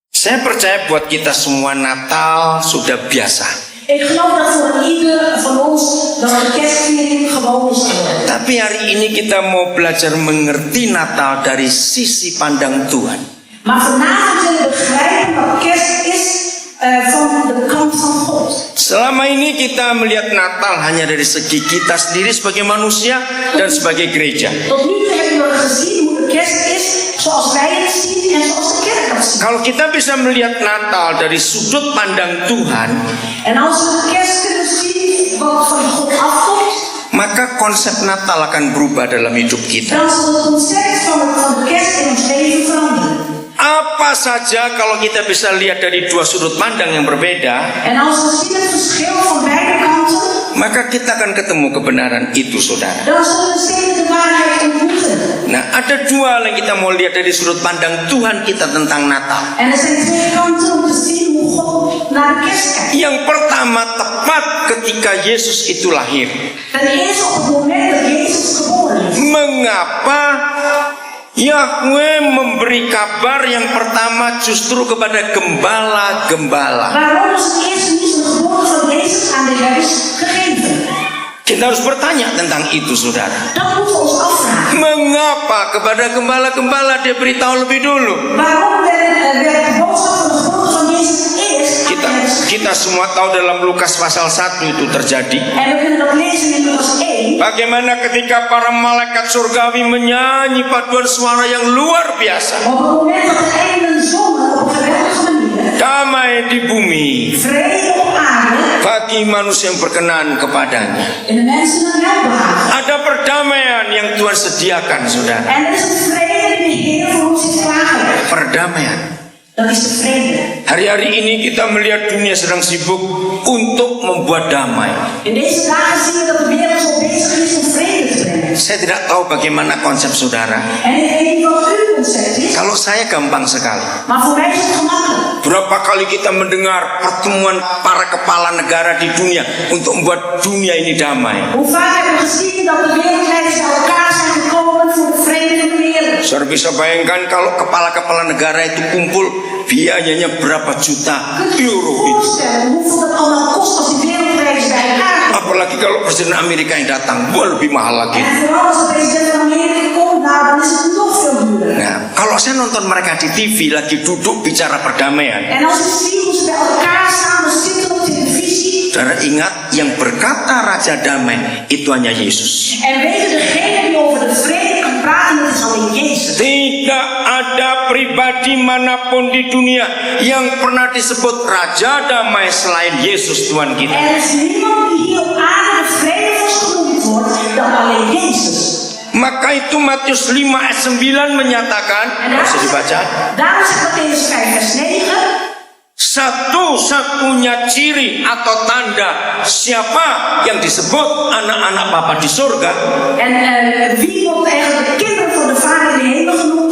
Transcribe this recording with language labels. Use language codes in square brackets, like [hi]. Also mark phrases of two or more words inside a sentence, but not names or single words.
[id] Saya percaya buat kita semua Natal sudah biasa. [nl] Ik geloof dat voor ieder van ons dat de kerstviering gewoon is geworden. [id] Tapi hari ini kita mau belajar mengerti Natal dari sisi pandang Tuhan. [nl] Maar vanavond willen we begrijpen wat kerst is van de kant van God. [id] Selama ini kita melihat Natal hanya dari segi kita sendiri sebagai manusia dan sebagai gereja. [nl] Tot nu toe hebben we gezien hoe de kerst is zoals wij het zien en zoals de kerk dat ziet. [id] Kalau kita bisa melihat Natal dari sudut pandang Tuhan, [nl] En als we de kerst kunnen zien wat van God afkomt, [id] maka konsep Natal akan berubah dalam hidup kita. [nl] dan zal het concept van de kerst in ons leven veranderen. [id] Apa saja kalau kita bisa lihat dari dua sudut pandang yang berbeda, [nl] En als we zien het verschil van beide kanten, [id] maka kita akan ketemu kebenaran itu, saudara. [nl] dan zullen we steeds de waarheid ontmoeten. [id] Nah, ada dua hal yang kita mau lihat dari sudut pandang Tuhan kita tentang Natal. [nl] En er zijn twee kanten om te zien hoe God naar de kerst kijkt. [id] Yang pertama, tepat ketika Yesus itu lahir. [nl] Ten eerste op het moment dat Jezus geboren is. [id] Mengapa Yahweh memberi kabar yang pertama justru kepada gembala-gembala? [nl] Waarom is het eerste nieuws van de geboorte van Jezus aan de herders gegeven? [id] Kita harus bertanya tentang itu, saudara. [nl] Dat moeten we ons afvragen. [id] Mengapa kepada gembala-gembala dia beritahu lebih dulu? [nl] Waarom werd de boodschap van de geboorte van Jezus eerst aan de herders gegeven? [id] Kita semua tahu dalam Lukas pasal 1 itu terjadi. [nl] En we kunnen dat lezen in Lukas 1. [id] Bagaimana ketika para malaikat surgawi menyanyi paduan suara yang luar biasa. [nl] Op het moment dat de engelen zongen op een geweldige manier. [id] Damai di bumi [nl] Vrede op aarde. [id] bagi manusia yang berkenan kepadanya. [nl] En de mensen een welbehagen. [id] Ada perdamaian yang Tuhan sediakan, saudara. [nl] En er is een vrede die de Heer voor ons heeft klaargelegd. [id] Perdamaian. [nl] Dat is de vrede. [id] Hari-hari ini kita melihat dunia sedang sibuk untuk membuat damai. [nl] In deze dagen zien we dat de wereld zo bezig is om vrede te brengen. [id] Saya tidak tahu bagaimana konsep saudara. [nl] En ik weet niet wat uw concept is, [id] Kalau saya gampang sekali. [nl] maar voor mij is het gemakkelijk. [id] Berapa kali kita mendengar pertemuan para kepala negara di dunia untuk membuat dunia ini damai. [nl] Hoe vaak hebben we gezien dat de wereldleiders bij elkaar zijn gekomen voor de vrede van de wereld. [id] Saudara bisa bayangkan kalau kepala-kepala negara itu kumpul, biayanya berapa juta [nl] Kunt u euro zich [id] itu. [nl] voorstellen hoeveel dat allemaal kost als die wereldleiders bij elkaar komen? [id] Apalagi kalau Presiden Amerika yang datang, wah lebih mahal lagi. [nl] En vooral als de president van Amerika komt, nou dan is het nog veel duurder. [id] Nah, kalau saya nonton mereka di TV lagi duduk bicara perdamaian, [nl] En als ik zie hoe ze bij elkaar samen zitten op televisie, [id] saudara ingat yang berkata Raja Damai itu hanya Yesus. [nl] en weten degene die over de vrede kan praten, dat is alleen Jezus. [id] Tidak ada pribadi manapun di dunia yang pernah disebut Raja Damai selain Yesus Tuhan kita. [nl] Er is niemand die hier op aarde de vrede voor genoemd wordt dan alleen Jezus. [id] Maka itu Matius 5 ayat 9 menyatakan, bisa dibaca, [nl] Daarom zegt Mattheus 5 vers 9. [id] satu-satunya ciri atau tanda siapa yang disebut anak-anak Bapa di surga [nl] En wie wordt eigenlijk de kinderen van de Vader in de hemel genoemd?